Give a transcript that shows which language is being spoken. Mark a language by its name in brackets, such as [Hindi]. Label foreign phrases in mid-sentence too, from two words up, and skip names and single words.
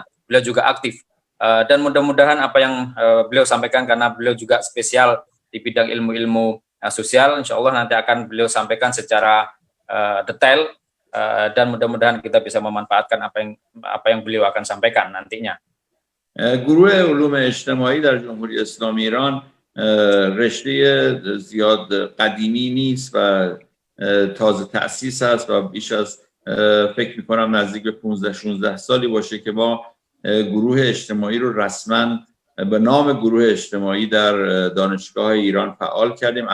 [Indonesian] Beliau juga aktif dan mudah-mudahan apa yang beliau sampaikan, karena beliau juga spesial di bidang ilmu-ilmu sosial, [Arabic] إن شاء الله [Indonesian] nanti akan beliau sampaikan secara detail dan mudah-mudahan kita bisa memanfaatkan apa yang beliau akan sampaikan nantinya. [Persian] گروه علوم اجتماعی در جمهوری اسلامی ایران رشته زیاد قدیمی نیست و تازه تأسیس است و بیش از فکر می‌کنم نزدیک به 15-16 سالی باشه که ما گروه اجتماعی رو رسما به نام گروه اجتماعی در دانشگاه ایران فعال کردیم.